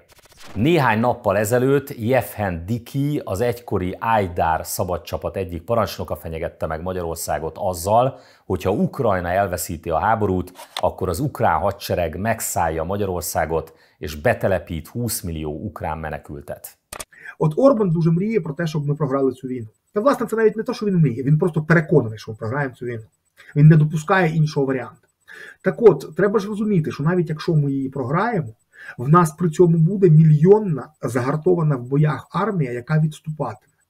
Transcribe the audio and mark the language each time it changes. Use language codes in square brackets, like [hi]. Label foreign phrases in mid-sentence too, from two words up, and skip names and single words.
[hu] Néhány nappal ezelőtt Jevhen Diki, az egykori Ajdar szabadcsapat egyik parancsnoka fenyegette meg Magyarországot azzal, hogy ha Ukrajna elveszíti a háborút, akkor az ukrán hadsereg megszállja Magyarországot és betelepít 20 millió ukrán menekültet. [uk] От Орбан дуже мріє про те, щоб ми програли цю війну. Та, власне, це навіть не те, що він мріє, він просто переконаний, що ми програємо цю війну. Він не допускає іншого варіанту. Так от, треба ж розуміти, що навіть якщо ми її програємо, в нас при цьому буде мільйонна, загартована в боях армія, яка відступатиме.